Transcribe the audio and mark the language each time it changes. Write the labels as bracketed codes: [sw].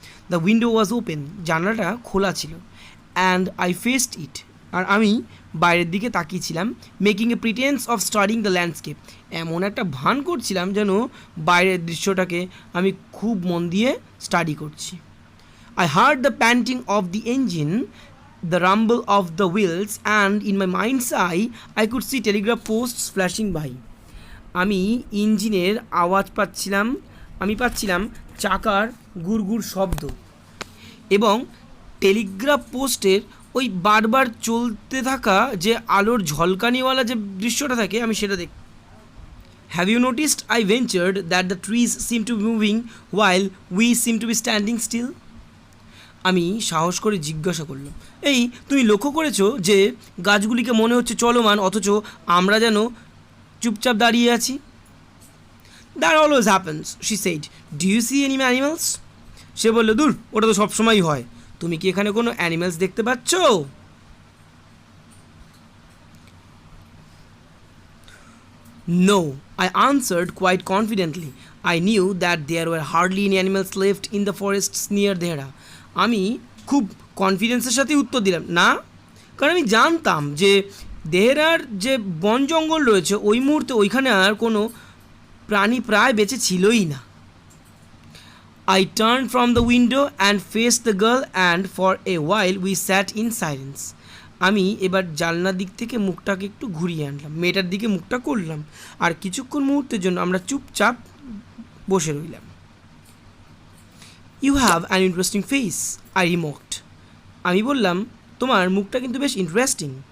[en] the window was open, [bn] জানলাটা খোলা ছিল। [en] and I faced it, [bn] আর আমি বাইরের দিকে তাকিয়েছিলাম, [en] Making a pretence of studying the landscape. [bn] এমন একটা ভান করছিলাম যেন বাইরের দৃশ্যটাকে আমি খুব মন দিয়ে স্টাডি করছি। [en] I heard the panting of the engine, the rumble of the wheels, and in my mind's eye, I could see telegraph posts flashing by. [bn] আমি ইঞ্জিনের আওয়াজ পাচ্ছিলাম, আমি পাচ্ছিলাম চাকার গুড়গুড় শব্দ, এবং টেলিগ্রাফ পোস্টের ওই বারবার চলতে থাকা যে আলোর ঝলকানিওয়ালা যে দৃশ্যটা থাকে আমি সেটা দেখ। [en] Have you noticed, I ventured, that the trees seem to be moving while we seem to be standing still? [bn] আমি সাহস করে জিজ্ঞাসা করলাম, এই তুমি লক্ষ্য করেছো যে গাছগুলিকে মনে হচ্ছে চলমান, অথচ আমরা যেন চুপচাপ দাঁড়িয়ে আছি? [en] That always happens, she said. Do you see any animals? [bn] সে বলল, দূর, ওটা তো সবসময়ই হয়। তুমি কি এখানে কোনো অ্যানিমালস দেখতে পাচ্ছ? [en] No, I answered quite confidently. I knew that there were hardly any animals left in the forests near Dehra. [bn] আমি খুব কনফিডেন্সের সাথে উত্তর দিলাম, না, কারণ আমি জানতাম যে দেহরার যে বন জঙ্গল রয়েছে ওই মুহূর্তে ওইখানে আর কোনো প্রাণী প্রায় বেঁচে ছিলই না। [en] I turned from the window and faced the girl, and for a while we sat in silence. [bn] আমি এবার জানলার দিক থেকে মুখটাকে একটু ঘুরিয়ে আনলাম, মেয়েটার দিকে মুখটা করলাম, আর কিছুক্ষণ মুহূর্তের জন্য আমরা চুপচাপ বসে রইলাম। [en] You have an interesting face, I remarked. [bn] আমি বললাম, তোমার মুখটা কিন্তু বেশ ইন্টারেস্টিং।